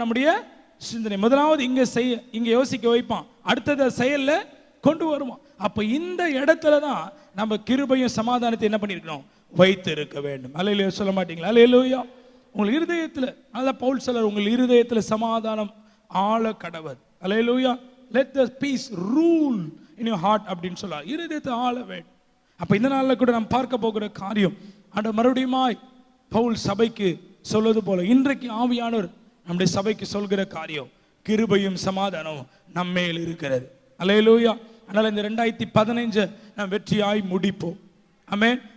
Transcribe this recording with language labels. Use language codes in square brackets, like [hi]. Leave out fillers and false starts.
[ta] நம்முடைய சிந்தனை. முதலாவது இங்க யோசிக்க வைப்பான், அடுத்தது செயல்ல கொண்டு வருவான். அப்ப இந்த இடத்துல தான் நம்ம கிருபையும் சமாதானத்தை என்ன பண்ணிருக்கணும்? வைத்து இருக்க வேண்டும். அல்லேலூயா சொல்ல மாட்டீங்களா? அல்லேலூயா. உங்கள் இருதயத்துல, அதான் பவுல் சொல்றார், உங்கள் இருதயத்துல சமாதானம் ஆள கடவுள். அல்லேலூயா. [en] let the peace rule in your heart [ta] அப்படின்னு சொல்றார். இருதயத்தை ஆள வேண்டும். அப்ப இந்த நாள்ல கூட நாம் பார்க்க போகிற காரியம், அந்த மறுபடியுமாய் பவுல் சபைக்கு சொல்வது போல இன்றைக்கு ஆவியானவர் நம்முடைய சபைக்கு சொல்கிற காரியம், கிருபையும் சமாதானமும் நம்மேல் இருக்கிறது. அல்லேலூயா. அதனால இந்த 2015 நாம் வெற்றியாய் முடிப்போம். ஆமென்.